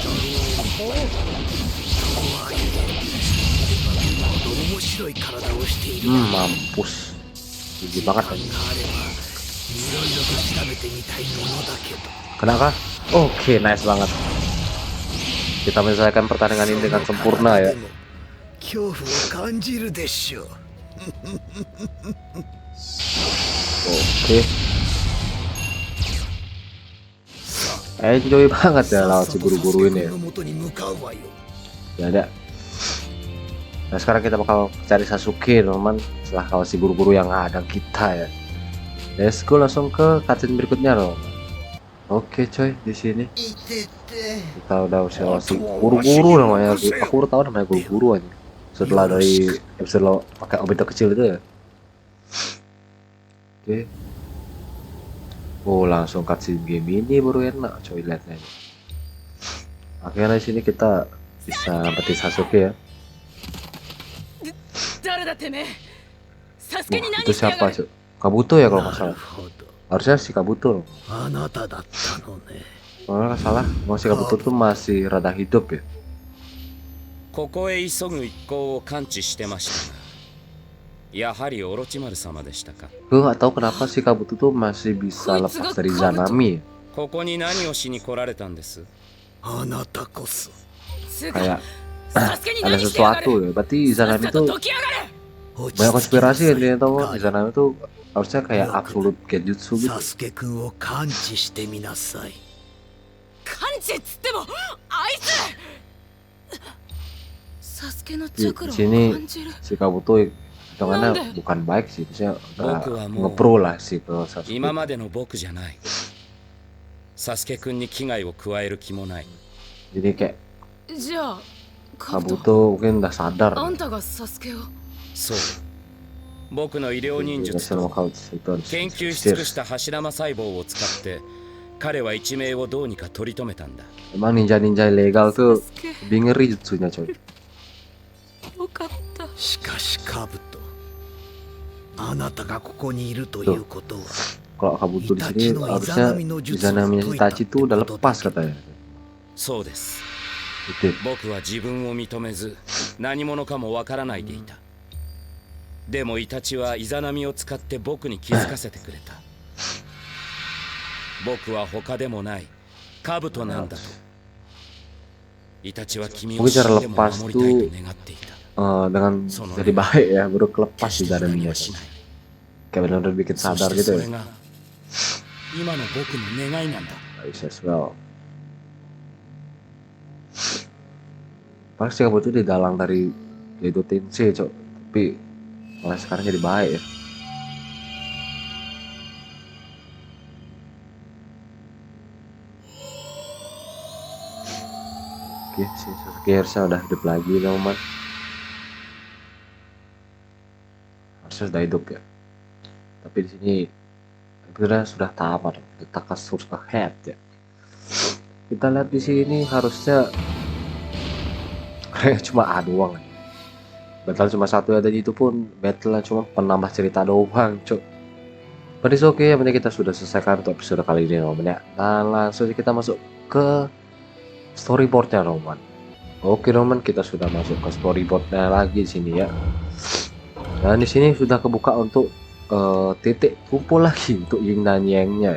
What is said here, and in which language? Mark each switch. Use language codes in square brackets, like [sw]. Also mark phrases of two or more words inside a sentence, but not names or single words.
[id] Mampus. Tinggi banget kan. Kena kah? Oke, nice banget. Kita menyelesaikan pertandingan ini dengan sempurna ya. [ja] 恐怖を感じるでしょう。 [id] Oke. Enjoy banget ya lawan si guru-guru ini ya. Ya ada. Nah sekarang kita bakal cari Sasuke teman, setelah lawan si guru-guru yang ada kita ya. [en] Let's go [id] langsung ke cutscene berikutnya loh. Oke coy, di sini kita udah si guru-guru namanya. Aku udah tahu namanya guru-guru aja. Setelah dari episode lo pakai Obito kecil itu ya. Oke. Oh langsung cutscene game ini baru enak coy, lihatnya. Akhirnya di sini kita bisa dapetin Sasuke ya. Wah, itu siapa coy? Kabuto ya kalau nggak salah. Harusnya si Kabuto loh. Kalau nggak salah, si Kabuto tuh masih rada hidup ya. [ja] ここへ急ぐ一行を感知してましたが、やはりオロチマル様でしたか。 [id] Gue nggak tahu kenapa si Kabuto tuh masih bisa lepas dari Izanami. [ja] ここに何をしに来られたんです？ [id] Kayak ada sesuatu ya. Berarti Izanami tuh banyak konspirasi intinya tuh. Izanami tuh harusnya kayak absolute genjutsu gitu. [ja] サスケ君を感知してみなさい。感知っつってもあいつサスケのチャクラを [id] Sini [ja] 感じる [id] si Kabuto hitungannya bukan baik sih, maksudnya nge-pro lah sih ke Sasuke. [ja] 今までの僕じゃない。サスケ君に危害を加える気もない。 [id] Jadi kayak [ja] じゃあカブト [id] Kabuto mungkin udah sadar. [ja] あんたがサスケをそう。僕の医療忍術 [id] Biasanya [ja] と [id] lokal itu harus [ja] 研究し尽くした柱間細胞を使って彼は一命をどうにか取り留めたんだ。 [id] Emang ninja-ninja ilegal tuh lebih ngeri jutsunya coy. [ja] よかった。しかしカブト、あなたがここにいるということは [id] Kalau Kabuto di sini harusnya Izanami Itachi tuh udah lepas katanya. [ja] そうです。 [id] Itu [ja] 僕は自分を認めず何者かもわからないでいた。でもイタチはイザナミを使って僕に気づかせてくれた。僕は他でもないカブトなんだと。イタチは君を死んでも守りたいと願っていた。 [id] dengan jadi baik ya, baru kelepas Izanami-nya. Kayak benar-benar bikin sadar gitu ya. [ja] 今の僕の願いなんだ。 [en] Nice as well. [id] Pasti Kabuto didalang dari Edo Tensei cok, tapi malah sekarang jadi baik ya. Oke, si Sasuke harusnya udah hidup lagi teman-teman. Harusnya sudah hidup ya. Tapi di sini sebenarnya sudah tamat, Takasur Head ya. Kita lihat di sini harusnya kayak cuma A doang. Battle cuma satu ya, dan itu pun battle cuma penambah cerita doang, cok. [en] But it's okay, [id] yang penting kita sudah selesaikan untuk episode kali ini, teman ya. Dan langsung kita masuk ke storyboardnya, teman. Oke, teman, kita sudah masuk ke storyboardnya lagi di sini ya. Dan di sini sudah kebuka untuk titik kumpul lagi untuk Yin dan Yang-nya.